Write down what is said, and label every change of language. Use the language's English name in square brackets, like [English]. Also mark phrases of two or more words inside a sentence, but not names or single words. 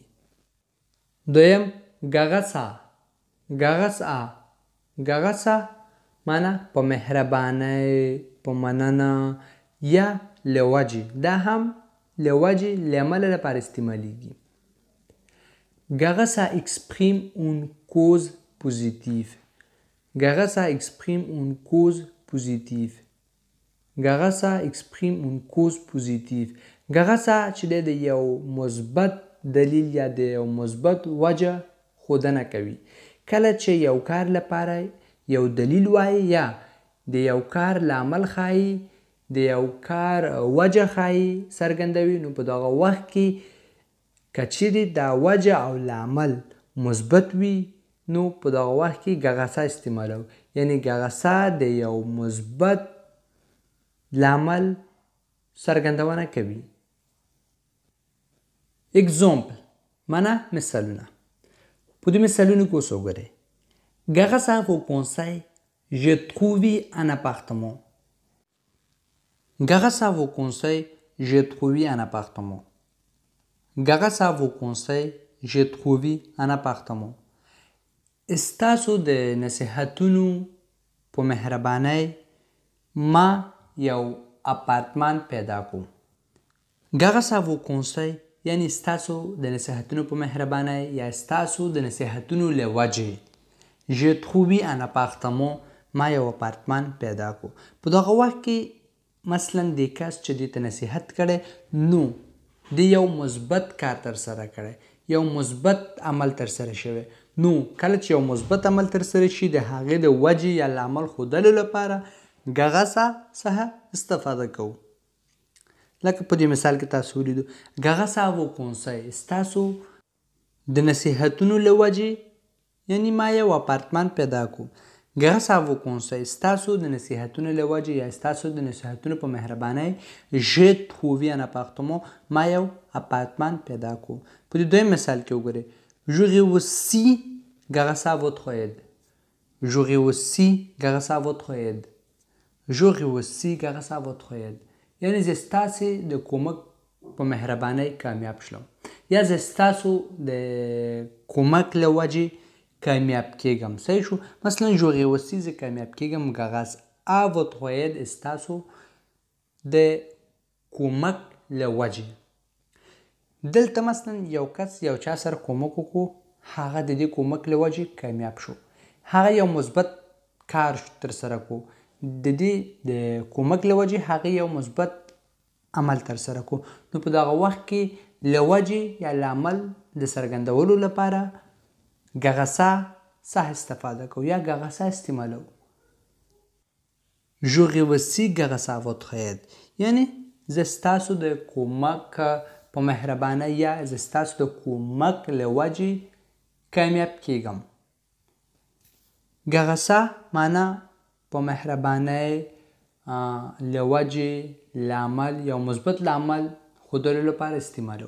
[Pashto] دویم غغسا معنا په مهربانۍ، په مننه یا له وجې. دا هم له وجې له امله لپاره استعمالیږي. [French] غغسا exprime une cause positive. غغسا exprime une cause positive. غغسا exprime une cause positive. [Pashto] غغسا چې د یو مثبت دلیل یا د یو مثبت وجه ښودنه کوي. کله چې یو کار لپاره یو دلیل وایي یا د یو کار لامل ښایي، د یو کار وجه ښایي، څرګندوي، نو په دغه وخت کې که چیرې دا وجه او لامل مثبت وي، نو په دغه وخت کې غغسا استعمالو. یعنی غغسا د یو مثبت لامل څرګندونه کوي. اگزامپل معنا مثالونه. په دې مثالونو کې اوس وګورئ. [French] Grâce à vos conseils, j'ai trouvé un appartement. Grâce à vos conseils, j'ai trouvé un appartement. Grâce à vos conseils, j'ai trouvé un appartement. [Pashto] ستاسو د نصیحتونو په مهربانۍ ما یو اپارتمان پیدا کو. [French] Grâce à vos conseils [Pashto] یعنی ستاسو د نصیحتونو په مهربانۍ یا ستاسو د نصیحتونو له وجې [French] j'ai trouvé un appartement [Pashto] ما یو اپارتمان پیدا کو. په دغه وخت کې مثلا د کس چې دې ته نصیحت کړی نو د یو مثبت کار تر سره کړی یو مثبت عمل تر سره شوی نو کله چې یو مثبت عمل تر سره شي د هغې د وجې یا لامل ښودلو لپاره ګغسه څخه استفاده کوو. لکه په دې مثال کې تاسو ولیدو [French] grâce à vos conseils [Pashto] ستاسو د نصیحتونو له وجې یعنی ما یو اپارتمان پیدا کو. [French] grâce à vos conseils [Pashto] ستاسو د نصیحتونو له وجې یا ستاسو د نصیحتونو په مهربانۍ [French] j'ai trouvé un appartement [Pashto] ما یو اپارتمان پیدا کو. په دې دویم مثال کې وګورئ [French] j'aurais aussi grâce à votre aide. J'aurais aussi grâce à votre aide. J'aurais aussi grâce à votre aide. [Pashto] یعنی زه ستاسې د کومک په مهربانۍ کامیاب شلم یا زه ستاسو د کومک له وجې کامیاب کیږم. صحیح شو. مثلا [French] j'aurais aussi [Pashto] زه کامیاب کیږم [French] grâce à votre aide [Pashto] ستاسو د کومک له وجې. دلته مثلا یو کس یو چا سره کومک وکړو هغه د دې کومک له وجې کامیاب شو هغه یو مثبت کار تر سره کو د دې د کومک له وجې هغه یو مثبت عمل تر سره کو نو په دغه وخت کې له وجې یا له عمل د څرګندولو لپاره ګغسه څخه استفاده کو یا ګغسه استعمالو. [French] j'aurais aussi grâce à votre aide [Pashto] یعنی زه ستاسو د کومک په مهربانۍ یا زه ستاسو د کومک له وجې کامیاب کیږم. ګغسه معنا په مهربانۍ له وجې له عمل یو مثبت عمل ښودلو لپاره استعمالو.